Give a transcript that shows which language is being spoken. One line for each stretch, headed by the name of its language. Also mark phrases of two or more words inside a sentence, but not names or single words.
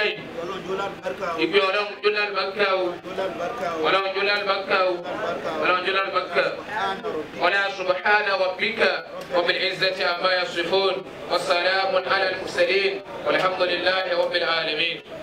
Yoruba: Ọlọ́run jọ̀ọ́ lálùbáríkà o. Ìpè Ọlọ́run jọ̀ọ́ lálùbáríkà o. Jọ̀ọ́ lálùbáríkà o. Ọlọ́run jọ̀ọ́ lálùbáríkà o. Lálùbáríkà o. Ọlọ́run jọ̀ọ́ lálùbáríkà.
Arabic: سبحان ربك. Ọlá سبحان ربك رب العزة عما يصفون. وسلام على المرسلين والحمد لله رب العالمين.